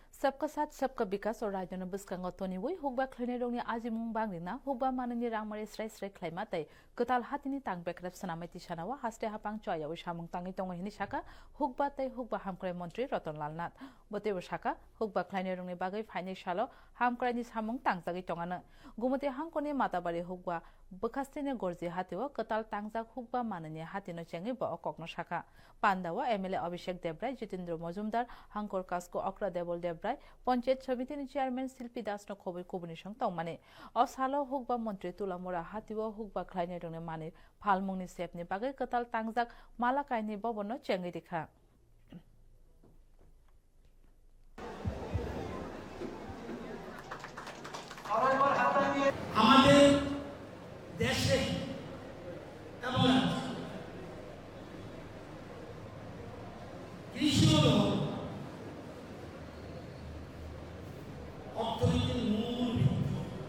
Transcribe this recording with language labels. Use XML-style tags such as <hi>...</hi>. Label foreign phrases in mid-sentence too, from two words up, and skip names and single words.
<hi>सबका साथ सबका विकास और राज्य</hi> <trp>बस्कांग तोनिवै हुकबा खैनाय रंगनि आजिमुं बांग्रिना हुकबा माननि रांमारि स्राय स्राय खैमातै कताल हातिनि तां बेक्रब सनामाइति सानावा हास्ते हापां चयाव सामुं तांगि तंग हिनि साका हुकबा तै हुकबा हामख्राय मन्त्री रतनलाल नाथ बतेबो साका हुकबा खैनाय रंगनि बागै फाइनै सालो हामख्रायनि सामुं तांजागि तंगानो गुमते हांकनि माताबारि हुकबा बखास्तेने गरजे हातेवा कताल तांजाक हुकबा माननि हातिनो चेंगि ब अककनो साका पान्दावा एमएलए अभिषेक देब्राय जितेन्द्र मजुमदार हांकर कास्को अक्रा देवल देब्राय पंचायत समितिनि चेयरमैन शिल्पी दासनो खबर कुबुनि संग तंमाने असालो हुकबा मंत्री तुलामोरा हातिवा हुकबा खैनाय रंगनि माने फालमुंनि सेपनि बागै कताल तांजाक मालाकायनि बबनो चेंगि दिखा</trp> <bn>আমাদের দেশে এবং কৃষি হল অর্থনীতির মূল ভিত্তি।</bn>